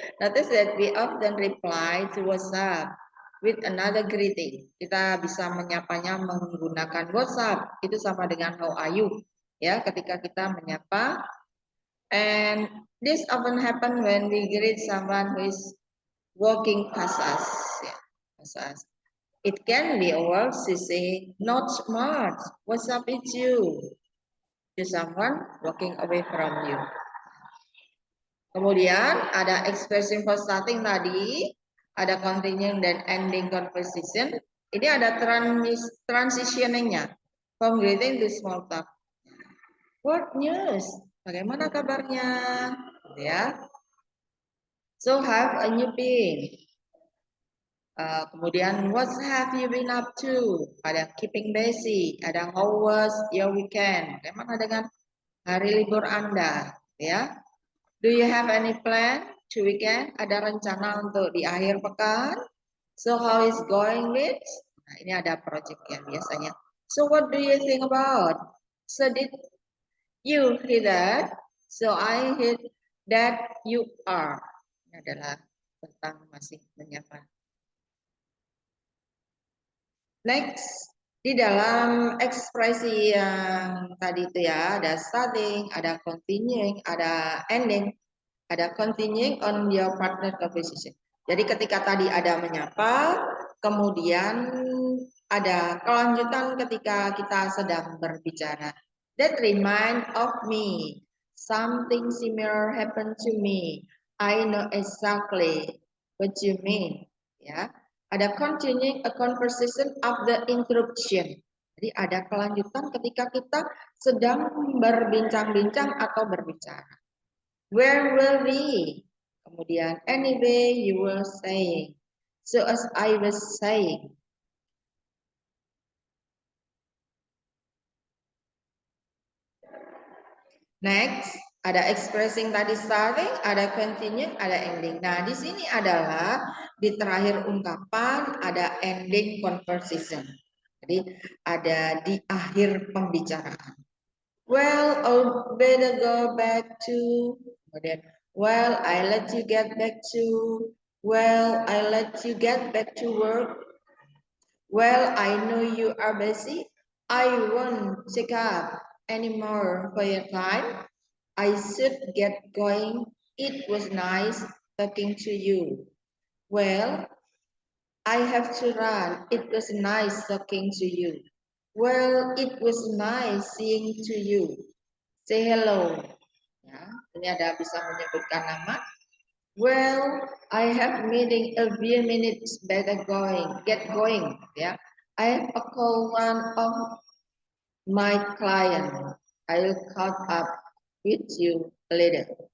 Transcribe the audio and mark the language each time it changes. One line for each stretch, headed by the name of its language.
English: Notice that we often reply to WhatsApp with another greeting.
Indonesian: Kita bisa menyapanya menggunakan WhatsApp. Itu sama dengan
English: how are you.
Indonesian: Ya, ketika kita menyapa.
English: And this often happen when we greet someone who is walking past us. Ya, past us. It can be a word to say, not smart, what's up with you? To someone walking away from you.
Indonesian: Kemudian ada
English: expression for starting
Indonesian: tadi, ada continuing dan
English: ending conversation.
Indonesian: Ini ada transitioningnya,
English: from greeting to small talk. What news?
Indonesian: Bagaimana kabarnya?
English: Ya. So have a new pin. Kemudian what have you been up to? Ada keeping busy, ada how was your weekend?
Indonesian: Bagaimana dengan hari libur Anda?
English: Ya, do you have any plan to weekend?
Indonesian: Ada rencana untuk di akhir pekan?
English: So how is going with?
Indonesian: Nah, ini ada project ya biasanya.
English: So what do you think about? So did you hear that? So I hear that you are.
Indonesian: Ini adalah tentang masih menyapa. Next, di dalam ekspresi yang tadi itu ya, ada starting, ada continuing, ada ending, ada continuing on your partner conversation. Jadi ketika tadi ada menyapa, kemudian ada kelanjutan ketika kita sedang berbicara.
English: That remind of me, something similar happened to me. I know exactly what you mean. Ya. Ada continuing a conversation after interruption.
Indonesian: Jadi ada kelanjutan ketika kita sedang berbincang-bincang atau berbicara.
English: Where were we? Kemudian anyway you were saying. So as I was saying. Next, ada expressing tadi starting, ada continuing, ada ending.
Indonesian: Nah, di sini adalah di terakhir ungkapan ada ending conversation. Jadi ada di akhir pembicaraan.
English: Well, I'll better go back to. Kemudian, well, I let you get back to. Well, I let you get back to work. Well, I know you are busy. I won't take up any more for your time. I should get going. It was nice talking to you. Well, I have to run. It was nice talking to you. Well, it was nice seeing to you. Say hello.
Indonesian: Ya, ini ada bisa menyebutkan nama.
English: Well, I have meeting a few minutes better going. Get going. Ya, I have a call one of my client. I'll caught up with you later.